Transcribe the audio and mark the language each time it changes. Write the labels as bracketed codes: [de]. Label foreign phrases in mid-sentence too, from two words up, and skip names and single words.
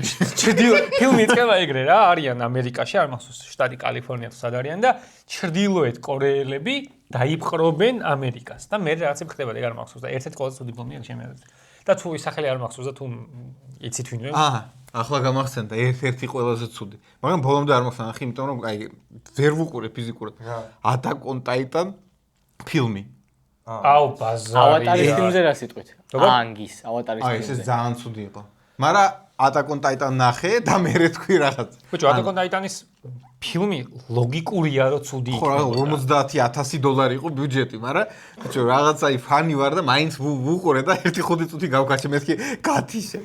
[ka] ჩრდილოეთ ფილმი იწყება ეგრე რა, არიან ამერიკაში, არ მახსოვს შტატი კალიფორნია თუ სად არიან და ჩრდილოეთ კორეელები დაიპყრობენ ამერიკას. და მე რაღაცები ხდება, ეგ არ მახსოვს და ერთ-ერთი ყველაზე ცუდი ფილმია ჩემი აზრით. და თუ ის სახელი არ მახსოვს და თუ იცით ვინმე? ახლა გამახსენდა ერთ-ერთი ყველაზე ცუდი. მაგრამ ბოლომდე არ მოხსნა, იმიტომ რომ აი ვერ ვუყურე ფიზიკურად. Attack on Titan ფილმი. აუ, ბაზარი. ავატარის ფილმზე რა სიტყვით? ანგის, ავატარის აი, ფილმზე. ეს ძალიან ცუდი იყო. მაგრამ Attack on Titan ნახე და მე თქვი რაღაც. ბიჭო, Attack on Titan-ის ფილმი ლოგიკურია რომ ცუდი იქნება. ხო, $50,000 იყო ბიუჯეტი, მაგრამ ბიჭო, რაღაც აი ფანი ვარ და მაინც ვუყურე და 1-5 წუთი გავკაჩე, მეთქი გათიშე.